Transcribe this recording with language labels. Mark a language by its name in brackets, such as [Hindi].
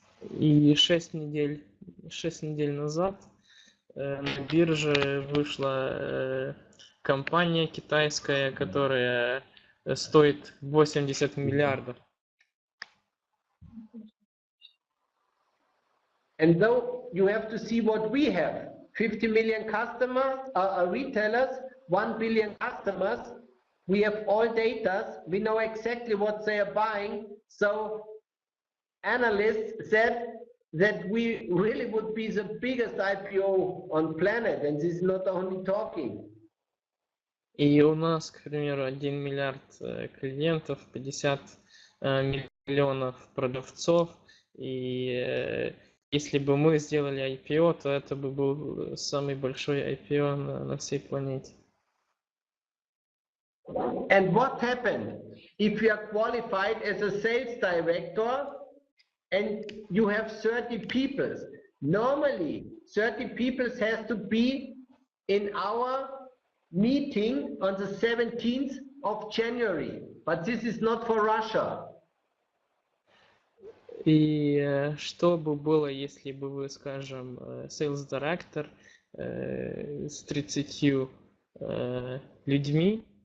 [Russian] И 6 недель назад на бирже вышла компания китайская, которая стоит 80 миллиардов. [English] And though you have to see what we have, 50 million customers, retailers, 1 billion customers, we have all data, we know exactly what they are buying, so analysts said that we really would be the biggest IPO on planet, and this is not only talking. [Russian] И у нас, к примеру, 1 миллиард клиентов, 50 миллионов продавцов, и если бы мы сделали IPO, то это бы был самый большой IPO на всей планете. [English] And what happened if you are qualified as a sales director and you have 30 people? Normally, 30 people has to be in our meeting on the 17th of January, but this is not for Russia. [Russian] И что бы было, если бы вы, скажем, sales director с 30 людьми?